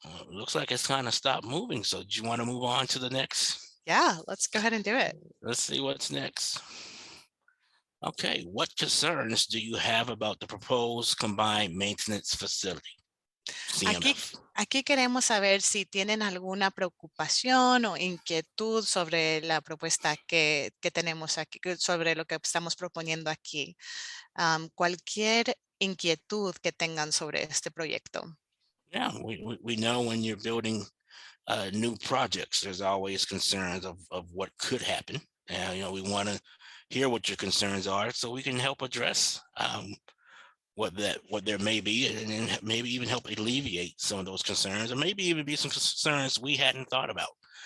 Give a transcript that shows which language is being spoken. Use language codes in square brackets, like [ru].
[en] Looks like it's kind of stopped moving. So do you want to move on to the next? Yeah, let's go ahead and do it. Let's see what's next. Okay, what concerns do you have about the proposed combined maintenance facility? [es] Aquí, CMF. aquí queremos saber si tienen alguna preocupación o inquietud sobre la propuesta que tenemos aquí, sobre lo que estamos proponiendo aquí. Cualquier inquietud que tengan sobre este proyecto. [en] Yeah, we know when you're building new projects, there's always concerns of what could happen. And, we want to hear what your concerns are so we can help address what there may be, and then maybe even help alleviate some of those concerns, or maybe even be some concerns we hadn't thought about.